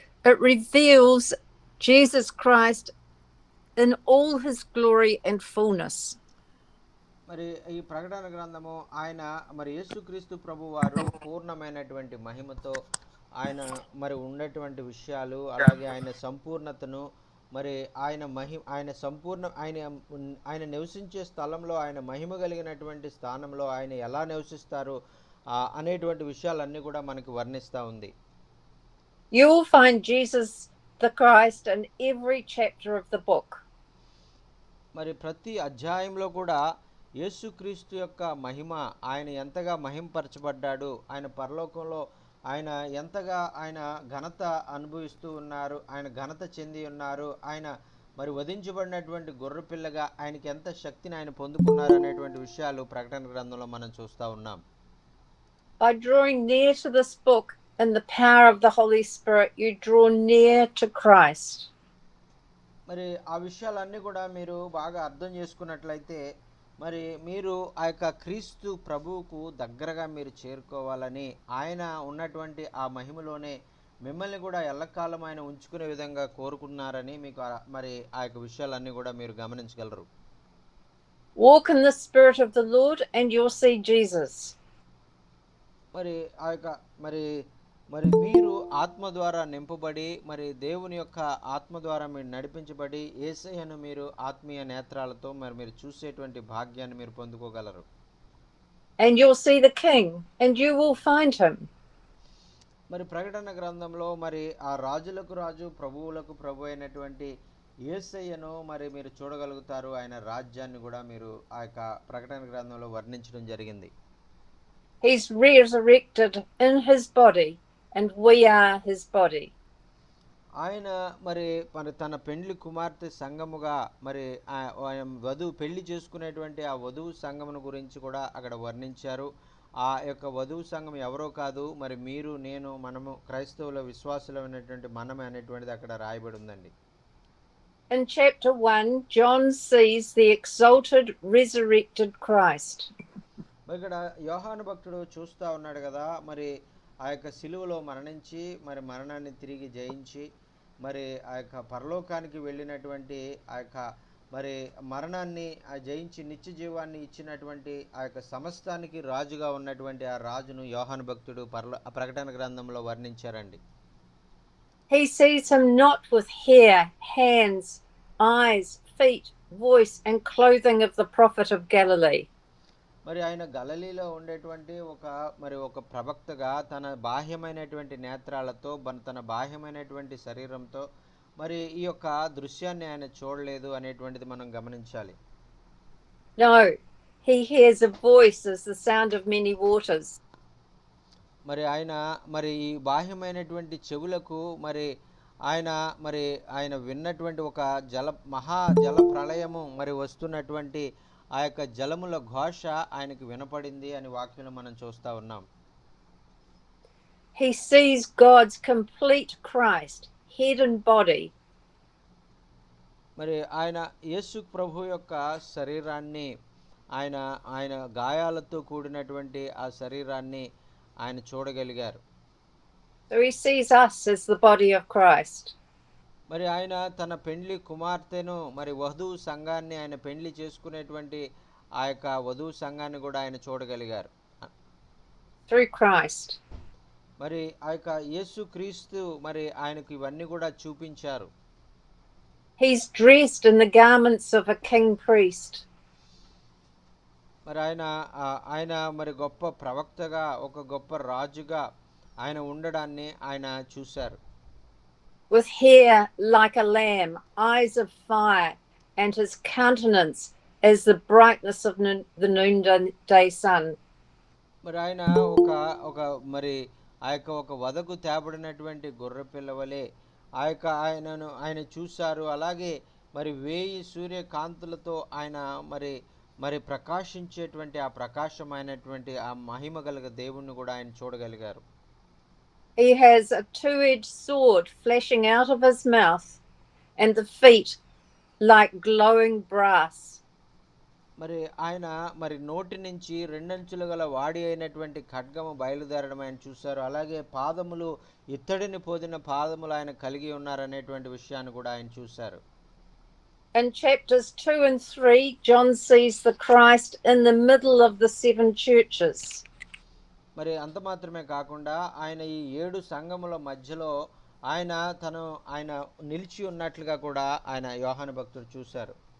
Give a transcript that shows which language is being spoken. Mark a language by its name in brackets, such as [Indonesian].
[English] It reveals Jesus Christ in all his glory and fullness. [Telugu] మరి ఈ ప్రకటన గ్రంథము ఆయన మరి యేసుక్రీస్తు ప్రభు వారు పూర్ణమైనటువంటి మహిమతో ఆయన మరి ఉన్నటువంటి విషయాలు, అలాగే ఆయన సంపూర్ణతను, మరి ఆయన సంపూర్ణ ఆయన నివసించే స్థలంలో, ఆయన మహిమ కలిగినటువంటి స్థానంలో ఆయన ఎలా నివసిస్తారు అనేటువంటి విషయాలన్నీ కూడా మనకి వర్ణిస్తూ ఉంది. [English] You will find Jesus the Christ in every chapter of the book. [Telugu] మరి ప్రతి అధ్యాయంలో కూడా యేసుక్రీస్తు యొక్క మహిమ, ఆయన ఎంతగా మహింపరచబడ్డాడు, ఆయన పరలోకంలో ఆయన ఎంతగా ఆయన ఘనత అనుభవిస్తూ ఉన్నారు, ఆయన ఘనత చెంది ఉన్నారు, ఆయన మరి వధించబడినటువంటి గొర్రెపిల్లగా ఆయనకి ఎంత శక్తిని ఆయన పొందుకున్నారు అనేటువంటి విషయాలు ప్రకటన గ్రంథంలో మనం చూస్తూ ఉన్నాం. [English] By drawing near to this book in the power of the Holy Spirit, you draw near to Christ. [Telugu] మరి ఆ విషయాలన్నీ కూడా మీరు బాగా అర్థం చేసుకున్నట్లయితే మరి మీరు ఆ యొక్క క్రీస్తు ప్రభువుకు దగ్గరగా మీరు చేరుకోవాలని, ఆయన ఉన్నటువంటి ఆ మహిమలోనే మిమ్మల్ని కూడా ఎల్లకాలం ఆయన ఉంచుకునే విధంగా కోరుకున్నారని మీకు మరి ఆ యొక్క విషయాలన్నీ కూడా మీరు గమనించగలరు. [English] Walk in the Spirit of the Lord and you'll see Jesus. [Telugu] మరి ఆ యొక్క మరి మరి మీరు ఆత్మ ద్వారా నింపబడి మరి దేవుని యొక్క ఆత్మ ద్వారా మీరు నడిపించబడి యేసయ్యను మీరు ఆత్మీయ నేత్రాలతో మరి మీరు చూసేటువంటి భాగ్యాన్ని మీరు పొందుకోగలరు. [English] And you'll see the King, and you will find him. [Telugu] మరి ప్రకటన గ్రంథంలో మరి ఆ రాజులకు రాజు ప్రభువులకు ప్రభు అయినటువంటి యేసయ్యను మరి మీరు చూడగలుగుతారు. ఆయన రాజ్యాన్ని కూడా మీరు ఆ యొక్క ప్రకటన గ్రంథంలో వర్ణించడం జరిగింది. [English] He's resurrected in his body, and we are his body. [Telugu] ఆయన మరి మరి తన పెండ్లి కుమార్తె సంఘముగా మరి ఆయన వధువు పెళ్లి చేసుకునేటువంటి ఆ వధువు సంఘమును గురించి కూడా అక్కడ వర్ణించారు. ఆ యొక్క వధువు సంఘం ఎవరో కాదు, మరి మీరు నేను మనము క్రైస్తవుల విశ్వాసులమైనటువంటి మనమే అనేటువంటిది అక్కడ రాయబడి ఉందండి. [English] In chapter 1, John sees the exalted, resurrected Christ. [Telugu] మరి ఇక్కడ యోహాను భక్తుడు చూస్తూ ఉన్నాడు కదా, మరి ఆ యొక్క సిలువలో మరణించి మరి మరణాన్ని తిరిగి జయించి మరి ఆ యొక్క పరలోకానికి వెళ్ళినటువంటి ఆ యొక్క మరి మరణాన్ని జయించి నిత్య జీవాన్ని ఇచ్చినటువంటి ఆ యొక్క సమస్తానికి రాజుగా ఉన్నటువంటి ఆ రాజును యోహాను భక్తుడు ప్రకటన గ్రంథంలో వర్ణించారండి. [English] He sees him not with hair, hands, eyes, feet, voice, and clothing of the prophet of Galilee. [Telugu] మరి ఆయన గలిలీలో ఉండేటువంటి ఒక ప్రవక్తగా తన బాహ్యమైనటువంటి నేత్రాలతో తన బాహ్యమైనటువంటి శరీరంతో మరి ఈ యొక్క దృశ్యాన్ని ఆయన చూడలేదు అనేటువంటిది మనం గమనించాలి. [English] No, he hears a voice as the sound of many waters. [Telugu] మరి ఆయన మరి ఈ బాహ్యమైనటువంటి చెవులకు మరి ఆయన విన్నటువంటి ఒక మహా జల ప్రళయము మరి వస్తున్నటువంటి ఆ యొక్క జలముల ఘోష ఆయనకు వినపడింది అని వాక్యంలో మనం చూస్తూ ఉన్నాం. [English] He sees God's complete Christ, head and body. [Telugu] మరి ఆయన యేసు ప్రభు యొక్క శరీరాన్ని ఆయన గాయాలతో కూడినటువంటి ఆ శరీరాన్ని ఆయన చూడగలిగారు. [English] So he sees us as the body of Christ. [Telugu] మరి ఆయన తన పెండ్లి కుమార్తెను మరి వధువు సంఘాన్ని ఆయన పెండ్లి చేసుకునేటువంటి ఆ యొక్క వధువు సంఘాన్ని కూడా ఆయన చూడగలిగారు. [English] Through Christ. [Telugu] మరి ఆ యొక్క యేసు క్రీస్తు మరి ఆయనకు ఇవన్నీ కూడా చూపించారు. [English] He's dressed in the garments of a king priest. [Telugu] మరి ఆయన మరి గొప్ప ప్రవక్తగా ఒక గొప్ప రాజుగా ఆయన ఉండడాన్ని ఆయన చూశారు. [English] With hair like a lamb, eyes of fire, and his countenance as the brightness of the noonday sun. [Telugu] మరి ఆయన మరి ఆ యొక్క ఒక వదకు తేబడినటువంటి గొర్రె పిల్లవలే ఆయన చూశారు. అలాగే మరి 1000 సూర్యకాంతులతో ఆయన మరి ప్రకాశించేటువంటి ఆ ప్రకాశమైనటువంటి ఆ మహిమ గల దేవుణ్ణి కూడా ఆయన చూడగలిగారు. [English] He has a two-edged sword flashing out of his mouth, and the feet like glowing brass. [Telugu] మరి ఆయన మరి నోటి నుంచి రెండంచులు గల వాడి అయినటువంటి ఖడ్గము బయలుదేరడం ఆయన చూశారు. అలాగే పాదములు ఇత్తడిని పోదిన పాదములు ఆయన కలిగి ఉన్నారనేటువంటి విషయాన్ని కూడా ఆయన చూశారు. [English] In chapters 2 and 3, John sees the Christ in the middle of the 7 churches. [Telugu] మరి అంత మాత్రమే కాకుండా ఆయన ఈ 7 సంఘముల మధ్యలో ఆయన నిలిచి ఉన్నట్లుగా కూడా ఆయన యోహాను భక్తుడు చూశారు.